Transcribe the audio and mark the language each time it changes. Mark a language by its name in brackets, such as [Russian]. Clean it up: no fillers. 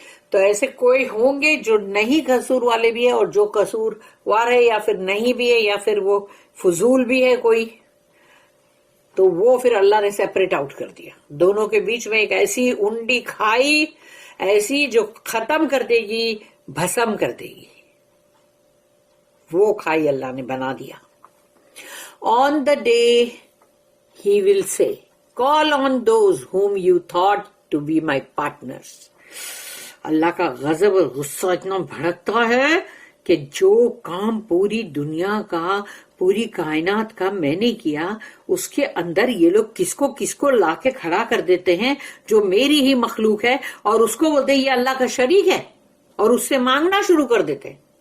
[Urdu] تو ایسے کوئی ہوں گے جو نہیں قصور والے بھی ہے، اور جو قصور وار ہے یا پھر نہیں بھی ہے یا پھر وہ فضول بھی ہے کوئی، تو وہ پھر اللہ نے سیپریٹ آؤٹ کر دیا. دونوں کے بیچ میں ایک ایسی انڈی کھائی، ایسی جو ختم کر دے گی، بھسم کر دے گی، وہ کھائی اللہ نے بنا دیا. [English] On the day he will say, call on those whom you thought to be my partners. [Urdu] اللہ کا غضب اور غصہ اتنا بھڑکتا ہے کہ جو کام پوری دنیا کا، پوری کائنات کا میں نے کیا، اس کے اندر یہ لوگ کس کو لا کے کھڑا کر دیتے ہیں جو میری ہی مخلوق ہے، اور اس کو بولتے ہیں یہ اللہ کا شریک ہے، اور اس سے مانگنا شروع کر دیتے ہیں.